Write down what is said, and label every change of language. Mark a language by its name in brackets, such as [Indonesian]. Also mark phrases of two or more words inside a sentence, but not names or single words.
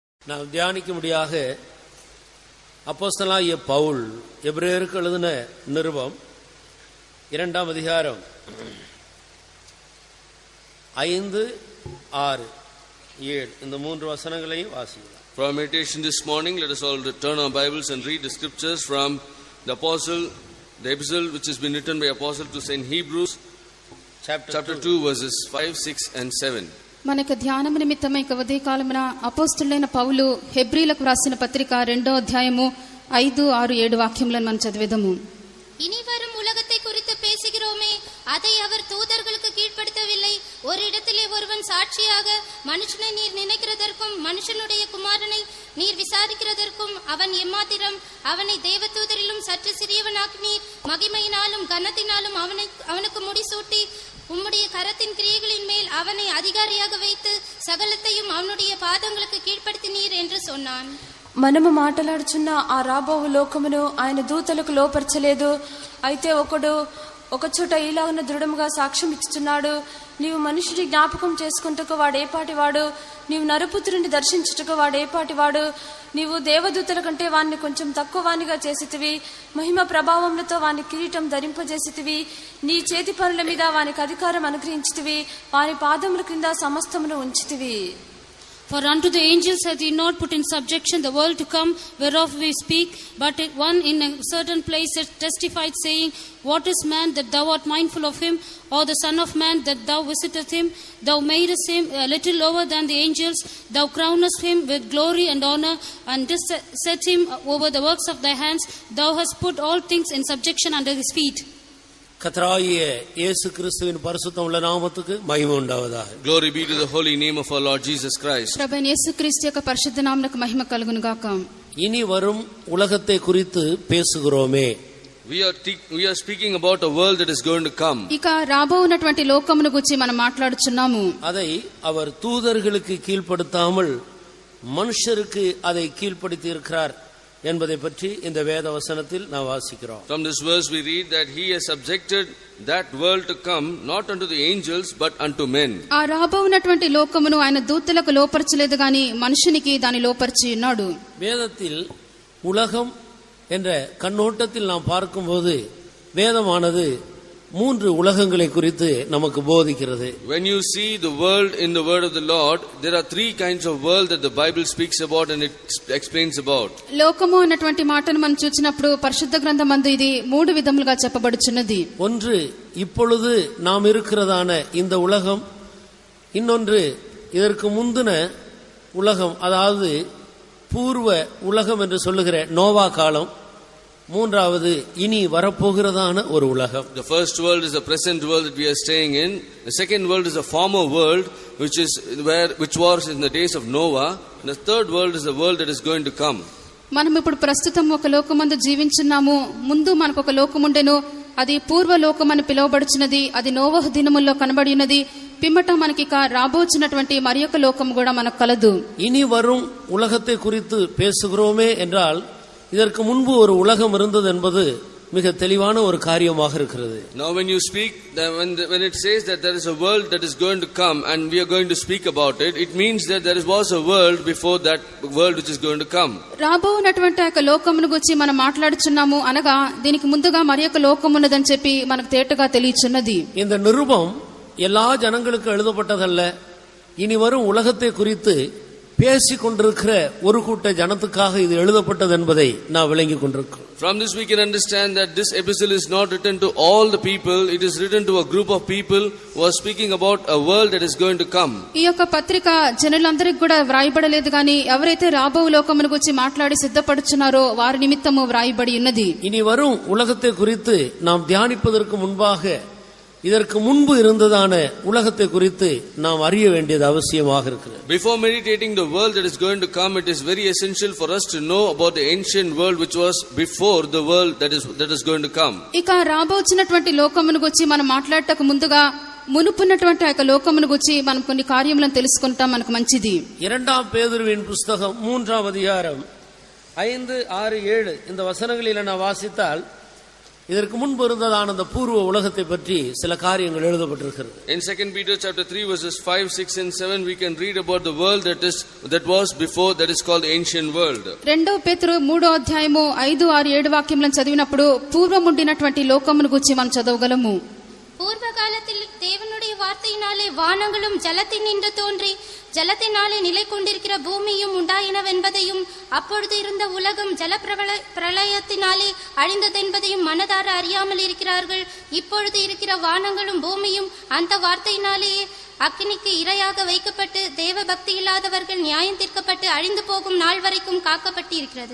[Tamil] நாம் தியானிக்கும்படியாக அப்போஸ்தலனாகிய பவுல் எபிரேயருக்கு எழுதின நிருபம் 2ஆம் அதிகாரம் 5, 6, 7 இந்த 3 வசனங்களையும் வாசிக்கலாம். [English] For our meditation this morning, let us all turn our Bibles and read the scriptures from the epistle which has been written by Apostle to Saint Hebrews, chapter 2, verses 5, 6 and 7. [Telugu] మనకు ధ్యానం నిమిత్తమై ఉదయ కాలమున అపోస్తలుడైన పౌలు హెబ్రీలకు రాసిన పత్రిక 2వ అధ్యాయము 5, 6, 7 వాక్యములను మనం చదివేదము. [Tamil] இனி வரும் உலகத்தை குறித்து பேசுகிறோமே, அதை அவர் தூதர்களுக்கு கீழ்ப்படுத்தவில்லை. ஒரு இடத்திலே ஒருவன் சாட்சியாக, மனுஷனை நீர் நினைக்கிறதற்கும் மனுஷனுடைய குமாரனை நீர் விசாரிக்கிறதற்கும் அவன் எம்மாத்திரம், அவனை தேவதூதரிலும் சற்று சிறியவனாக்கினீர். மகிமையினாலும் கனத்தினாலும் அவனுக்கு முடிசூட்டி உம்முடைய கரத்தின் கிரியைகளின் மேல் அவனை அதிகாரியாக வைத்து சகலத்தையும் அவனுடைய பாதங்களுக்கு கீழ்ப்படுத்தினீர் என்று சொன்னான். [Telugu] మనము మాట్లాడుచున్న ఆ రాబోవు లోకమును ఆయన దూతలకు లోపరచలేదు. అయితే ఒక చోట ఇలాగ దృఢముగా సాక్ష్యం ఇచ్చుచున్నాడు, నీవు మనుషుడి జ్ఞాపకం చేసుకుంటకు వాడేపాటివాడు, నీవు నరపుత్రుని దర్శించుటకు వాడేపాటివాడు, నీవు దేవదూతల కంటే వాణ్ణి కొంచెం తక్కువ వానిగా చేసితివి, మహిమ ప్రభావములతో వాని కిరీటం ధరింపజేసితివి, నీ చేతి పనుల మీద వానికి అధికారం అనుగ్రహించితివి, వాని పాదముల క్రింద సమస్తమును ఉంచితివి. [English] For unto the angels hath he not put in subjection the world to come, whereof we speak, but one in a certain place testified, saying, What is man that thou art mindful of him, or the son of man that thou visiteth him? Thou madest him a little lower than the angels, thou crownest him with glory and honor, and didst set him over the works of thy hands. Thou hast put all things in subjection under his feet. [Tamil] கர்த்தராகிய இயேசு கிறிஸ்துவின் பரிசுத்தமுள்ள நாமத்துக்கு மகிமை உண்டாவதாக. [English] Glory be to the holy name of our Lord Jesus Christ. [Telugu] ప్రభువైన యేసుక్రీస్తు యొక్క పరిశుద్ధ నామమునకు మహిమ కలుగును గాక. [Tamil] இனி வரும் உலகத்தை குறித்து பேசுகிறோமே. [English] We are speaking about a world that is going to come. [Telugu] ఇక రాబోవునటువంటి లోకమును గురించి మనం మాట్లాడుచున్నాము. [Tamil] அதை அவர் தூதர்களுக்கு கீழ்ப்படுத்தாமல் மனுஷருக்கு அதை கீழ்ப்படுத்தி இருக்கிறார் என்பதை பற்றி இந்த வேத வசனத்தில் நாம் வாசிக்கிறோம். [English] From this verse we read that he has subjected that world to come not unto the angels but unto men. [Telugu] ఆ రాబోవునటువంటి లోకమును ఆయన దూతలకు లోపరచలేదు గాని మనుషునికి దాని లోపరిచి ఉన్నాడు. [Tamil] வேதத்தில் உலகம் என்ற கண்ணோட்டத்தில் நாம் பார்க்கும்போது வேதமானது 3 உலகங்களை குறித்து நமக்கு போதிக்கிறது. [English] When you see the world in the word of the Lord, there are 3 kinds of world that the Bible speaks about and it explains about. [Telugu] లోకము అన్నటువంటి మాటను మనం చూచినప్పుడు పరిశుద్ధ గ్రంథమందు ఇది 3 విధములుగా చెప్పబడుచున్నది. [Tamil] ஒன்று இப்பொழுது நாம் இருக்கிறதான இந்த உலகம், இன்னொன்று இதற்கு முந்தின உலகம், அதாவது பூர்வ உலகம் என்று சொல்லுகிற நோவா காலம், மூன்றாவது இனி வரப்போகிறதான ஒரு உலகம். [English] The first world is the present world that we are staying in. The second world is a former world which was in the days of Noah. And the third world is the world that is going to come. [Telugu] మనం ఇప్పుడు ప్రస్తుతం ఒక లోకమందు జీవించున్నాము. ముందు మనకు ఒక లోకముండెను, అది పూర్వ లోకమని పిలువబడుచున్నది. అది నోవహు దినముల్లో కనబడి ఉన్నది. పిమ్మట మనకి రాబోచున్నటువంటి మరి ఒక లోకం కూడా మనకు కలదు. [Tamil] இனி வரும் உலகத்தை குறித்து பேசுகிறோமே என்றால் இதற்கு முன்பு ஒரு உலகம் இருந்தது என்பது மிக தெளிவான ஒரு காரியமாக இருக்கிறது. [English] Now when you speak, when it says that there is a world that is going to come and we are going to speak about it, it means that there was a world before that world which is going to come. [Telugu] రాబోనటువంటి ఒక లోకమును గురించి మనం మాట్లాడుచున్నాము అనగా దీనికి ముందుగా మరి ఒక లోకం ఉన్నదని చెప్పి మనకు తేటగా తెలియచున్నది. [Tamil] இந்த நிருபம் எல்லா ஜனங்களுக்கும் எழுதப்பட்டதல்ல. இனி வரும் உலகத்தை குறித்து பேசிக் கொண்டிருக்கிற ஒரு கூட்ட ஜனத்துக்காக இது எழுதப்பட்டது என்பதை நான் விளங்கிக் கொண்டிருக்கிறோம். [English] From this we can understand that this epistle is not written to all the people, it is written to a group of people who are speaking about a world that is going to come. [Telugu] ఈ యొక్క పత్రిక జనులందరికీ కూడా వ్రాయబడలేదు గాని ఎవరైతే రాబో లోకమును గురించి మాట్లాడి సిద్ధపడుచున్నారో వారి నిమిత్తము వ్రాయబడి ఉన్నది. [Tamil] இனி வரும் உலகத்தை குறித்து நாம் தியானிப்பதற்கு முன்பாக இதற்கு முன்பு இருந்ததான உலகத்தை குறித்து நாம் அறிய வேண்டியது அவசியமாக இருக்கிறது. [English] Before meditating the world that is going to come, it is very essential for us to know about the ancient world which was before the world that is going to come. [Telugu] ఇక రాబోచున్నటువంటి లోకమును గురించి మనం మాట్లాడటకు ముందుగా మునుపున్నటువంటి ఆ లోకమును గురించి మనం కొన్ని కార్యములను తెలుసుకుంటాం, మనకు మంచిది. [Tamil] 2 பேதுருவின் புத்தகம் 3ஆம் அதிகாரம் 5, 6, 7 இந்த வசனங்களில் நான் வாசித்தால் இதற்கு முன்பு இருந்ததான அந்த பூர்வ உலகத்தை பற்றி சில காரியங்கள் எழுதப்பட்டிருக்கிறது. [English] In 2 Peter chapter 3 verses 5, 6 and 7 we can read about the world that was before, that is called the ancient world. [Telugu] 2 పేతురు 3వ అధ్యాయము 5, 6, 7 వాక్యములను చదివినప్పుడు పూర్వముండినటువంటి లోకమును గురించి మనం చదవగలము. [Tamil] பூர்வ காலத்தில் தேவனுடைய வார்த்தையினாலே வானங்களும் ஜலத்தினின்று தோன்றி ஜலத்தினாலே நிலை கொண்டிருக்கிற பூமியும் உண்டாயினவென்பதையும் அப்பொழுது இருந்த உலகம் ஜல பிரளயத்தினாலே அழிந்ததென்பதையும் மனதார அறியாமல் இருக்கிறார்கள். இப்பொழுது இருக்கிற வானங்களும் பூமியும் அந்த வார்த்தையினாலேயே அக்கினிக்கு இரையாக வைக்கப்பட்டு தேவ பக்தி இல்லாதவர்கள் நியாயம் தீர்க்கப்பட்டு அழிந்து போகும் நாள் வரைக்கும் காக்கப்பட்டு இருக்கிறது.